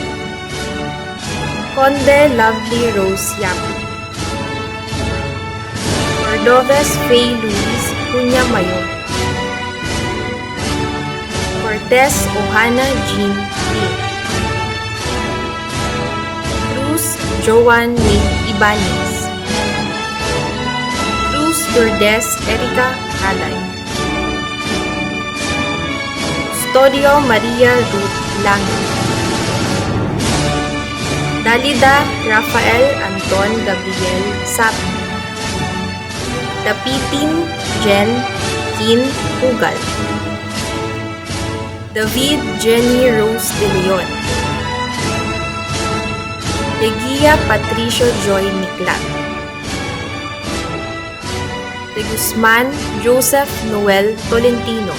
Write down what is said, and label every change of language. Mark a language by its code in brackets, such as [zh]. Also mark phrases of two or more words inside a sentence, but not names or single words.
[en] Conde Lovely Rose Yapu. Cordoves Faye Luis Cunha Mayor. Cortez Ohana Jean Lee. Cruz Joan May Ibanez. Cruz Lourdes Erika Alay. Custodio Maria Ruth Lange. Dalida Rafael Anton Gabriel Sapi. Dapitin Jen Kin Pugal. David Jenny Rose de Leon. Legia Patricio Joy Niclat. De Guzman Joseph Noel Tolentino.